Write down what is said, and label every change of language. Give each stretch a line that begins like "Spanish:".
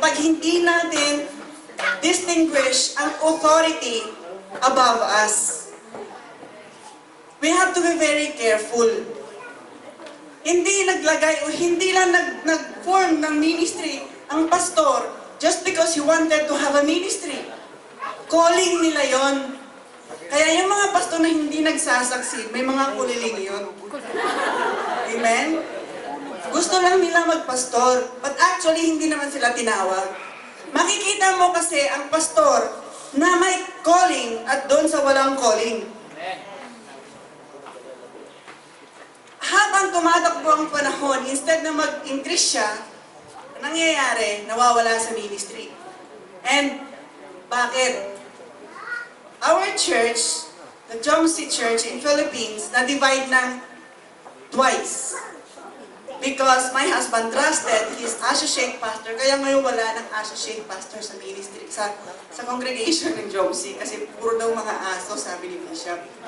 Filipino: Kapag hindi natin distinguish ang authority above us,
English: we have to be very careful.
Filipino: Hindi naglagay o hindi lang nag-form ng ministry ang pastor
English: just because he wanted to have a ministry.
Filipino: Calling nila yon. Kaya yung mga pastor na hindi nagsasucceed, may mga kuliling yun. Amen? Gusto lang nila magpastor,
English: but actually
Filipino: hindi naman sila tinawag. Makikita mo kasi ang pastor na may calling at doon sa walang calling. Habang tumatakbo ang panahon,
English: instead na mag-increase siya,
Filipino: nangyayari, nawawala sa ministry. And bakit?
English: Our church, the Jomsi Church in Philippines, na-divide ng twice. Because my husband trusted his associate pastor,
Filipino: kaya ngayon wala ng associate pastor sa ministry, sa congregation ng Jomsi, kasi puro daw mga aso, sabi ni Bishop.